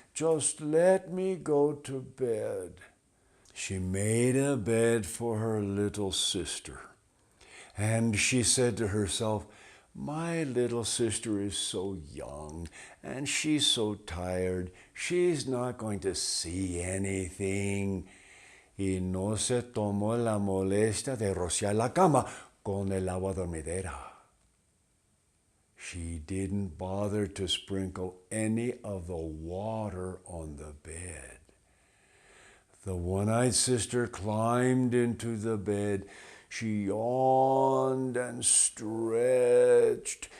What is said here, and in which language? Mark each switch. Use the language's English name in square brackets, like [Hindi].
[English] Just let me go to bed. She made a bed for her little sister. And she said to herself, my little sister is so young and she's so tired. She's not going to see anything. [Spanish] Y no se tomó la molestia de rociar la cama con el agua dormidera. [English] She didn't bother to sprinkle any of the water on the bed. The one-eyed sister climbed into the bed. She yawned and stretched.